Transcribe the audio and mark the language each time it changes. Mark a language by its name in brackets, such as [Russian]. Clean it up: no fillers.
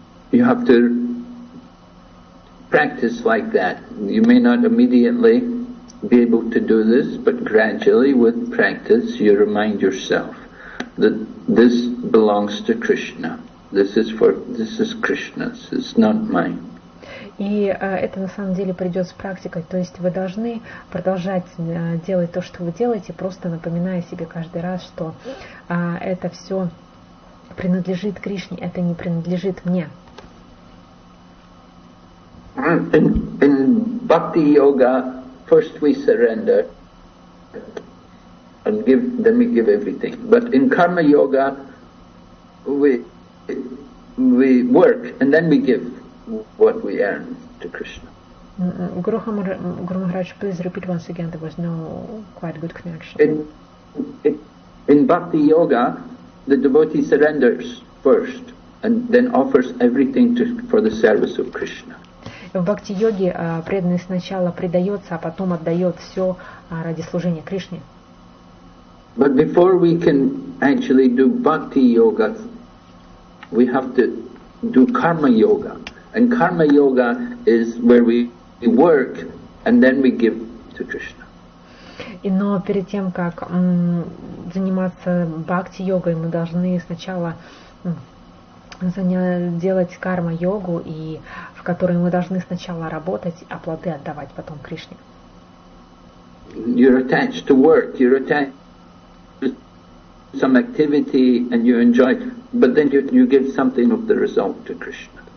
[English] You have to practice like that. You may not immediately be able to do this, but gradually with practice you remind yourself that this belongs to Krishna. This is Krishna's, it's not mine. [Russian] И это на самом деле придет с практикой, то есть вы должны продолжать делать то, что вы делаете, просто напоминая себе каждый раз, что это все принадлежит Кришне, это не принадлежит мне. [English] In Bhakti Yoga, first we surrender and then we give everything. But in Karma Yoga, we work and then we give what we earn to Krishna. Guru Maharaj, please repeat once again. There was no quite good connection. In Bhakti Yoga, the devotee surrenders first and then offers everything for the service of Krishna. [Russian] В бхакти-йоге преданный сначала предается, а потом отдает все ради служения Кришне. [English] But before we can actually do Bhakti Yoga, we have to do Karma Yoga. And Karma Yoga is where we work and then we give to Krishna. [Russian] Но перед тем, как заниматься бхакти-йогой, мы должны сначала делать карма-йогу, и в которой мы должны сначала работать, а плоды отдавать потом Кришне. [English] You're attached to work, you're attached to some activity and you enjoy, but then you give something of the result to Krishna.